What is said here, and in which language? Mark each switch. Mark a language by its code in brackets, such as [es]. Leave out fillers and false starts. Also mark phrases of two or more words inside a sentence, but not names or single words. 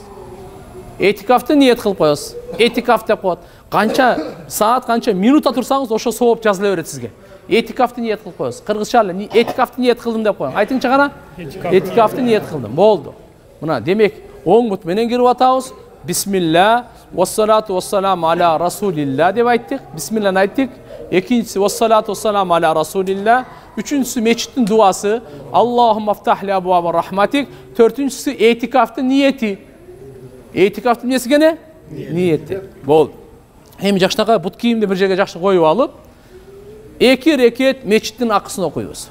[ky] Этикафты ниет кылып коесуз. Этикаф деп коет. Канча саат, канча минутта турсаңыз, ошо сооп жазыла берет сизге. Этикафты ниет кылып коесуз. Кыргызча эле этикафты ниет кылдым деп коюң. Айтыңчы кана? Этикафты ниет кылдым. Болду. Мына демек оң бут менен кирип атабыз. [ar] بسم الله، والصلاة والسلام على رسول الله [ky] деп айттык. Бисмилланы айттык. [ar] Экинчиси والصلاة والسلام على رسول الله. [ky] Үчүнчүсү мечиттин дуасы. [ar] اللهم افتح لي أبواب رحمتك. [ky] Төртүнчүсү этикафтын ниети. Этикафтын эмеси кene? Ниети. Болду. Эми жакшынакай бут кийимди бир жерге жакшы коюп алып, 2 рекет мечиттин акысын окуйбуз.